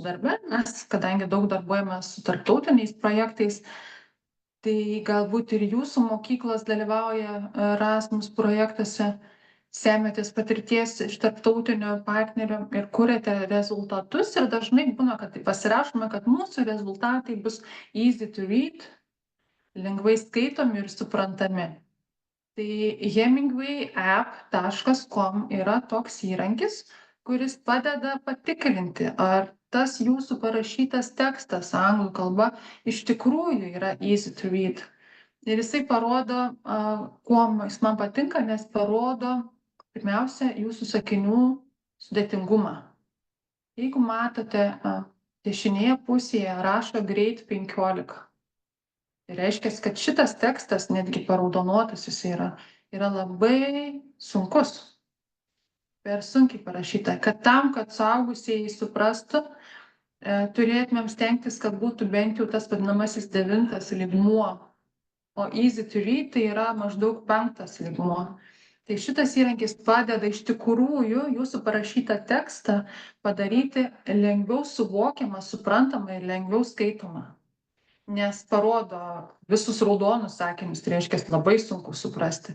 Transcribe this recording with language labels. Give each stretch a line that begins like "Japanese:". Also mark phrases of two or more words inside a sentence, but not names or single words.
Lithuanian: darbe, mes kadangi daug darbuojamės su tarptautiniais projektais, tai galbūt ir jūsų mokyklos dalyvauja Erasmus projektuose, semiatės patirties iš tarptautinių partnerių ir kuriate rezultatus ir dažnai būna, kad tai pasirašome, kad mūsų rezultatai bus
English: easy to read,
Lithuanian: lengvai skaitomi ir suprantami. Tai hemingwayapp.com yra toks įrankis, kuris padeda patikrinti, ar tas jūsų parašytas tekstas anglų kalba iš tikrųjų yra
English: easy to read.
Lithuanian: Ir jisai parodo, kuo jis man patinka, nes parodo pirmiausia jūsų sakinių sudėtingumą. Jeigu matote, dešinėje pusėje rašo grade 15. Tai reiškia, kad šitas tekstas, netgi paraudonuotas jis yra labai sunkus, per sunkiai parašyta. Kad tam, kad suaugusieji suprastų, turėtumėm stengtis, kad būtų bent jau tas vadinamasis 9 lygmuo, o
English: easy to read
Lithuanian: tai yra maždaug 5 lygmuo. Tai šitas įrankis padeda iš tikrųjų jūsų parašytą tekstą padaryti lengviau suvokiamą, suprantamą ir lengviau skaitomą. Nes parodo visus raudonus sakinius, tai reiškia labai sunku suprasti.